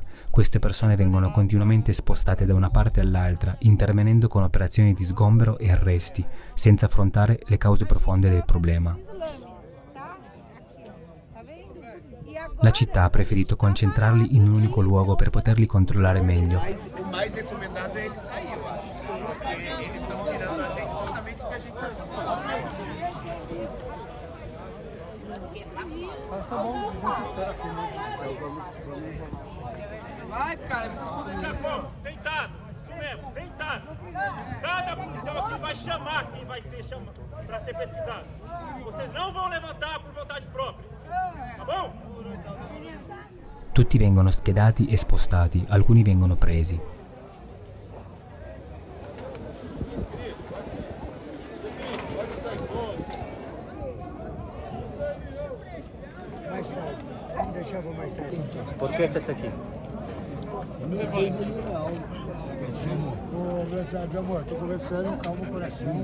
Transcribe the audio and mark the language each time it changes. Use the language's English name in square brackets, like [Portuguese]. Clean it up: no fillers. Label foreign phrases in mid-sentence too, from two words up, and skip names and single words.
[Italian] Queste persone vengono continuamente spostate da una parte all'altra, intervenendo con operazioni di sgombero e arresti, senza affrontare le cause profonde del problema. La città ha preferito concentrarli in un unico luogo per poterli controllare meglio. [Portuguese] O mais recomendado é ele sair, eu acho. Porque eles estão tirando a gente justamente porque a gente tá Vai, cara, vocês podem ficar como? Sentado, isso mesmo, sentado. Cada policial aqui vai chamar quem vai ser chamado para ser pesquisado. Vocês não vão levantar por vontade própria, tá bom? [Italian] Tutti vengono schedati e spostati, alcuni vengono presi. [Portuguese] Por que estás aqui? Meu amor, tô conversando, calma o coração.